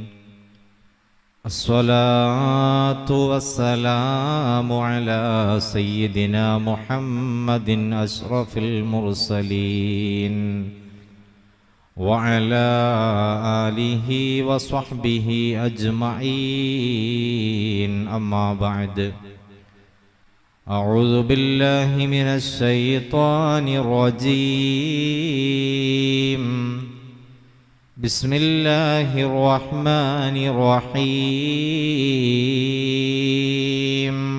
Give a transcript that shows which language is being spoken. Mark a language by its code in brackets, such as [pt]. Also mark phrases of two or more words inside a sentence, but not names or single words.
[ar] الصلاة والسلام على سيدنا محمد أشرف المرسلين وعلى آله وصحبه أجمعين. أما بعد. أعوذ بالله من الشيطان الرجيم. بسم الله الرحمن الرحيم.